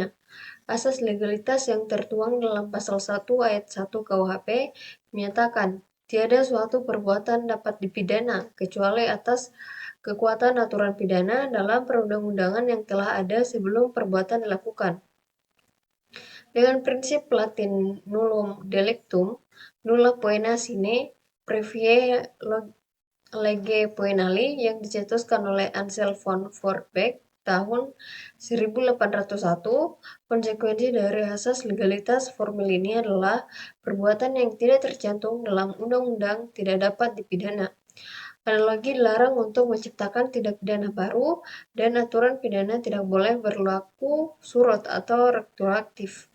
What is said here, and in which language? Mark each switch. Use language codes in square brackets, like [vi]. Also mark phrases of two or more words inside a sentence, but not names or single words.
[id] Asas legalitas yang tertuang dalam pasal 1 ayat 1 KUHP menyatakan tiada suatu perbuatan dapat dipidana kecuali atas kekuatan aturan pidana dalam perundang-undangan yang telah ada sebelum perbuatan dilakukan. Dengan prinsip Latin [la] nullum delictum, nulla poena sine praevie lege poenali [id] yang dicetuskan oleh Ansel von Voorbeek tahun 1801, konsekuensi dari asas legalitas formil ini adalah perbuatan yang tidak tercantum dalam undang-undang tidak dapat dipidana. Analogi dilarang untuk menciptakan tindak pidana baru, dan aturan pidana tidak boleh berlaku surut atau retroaktif.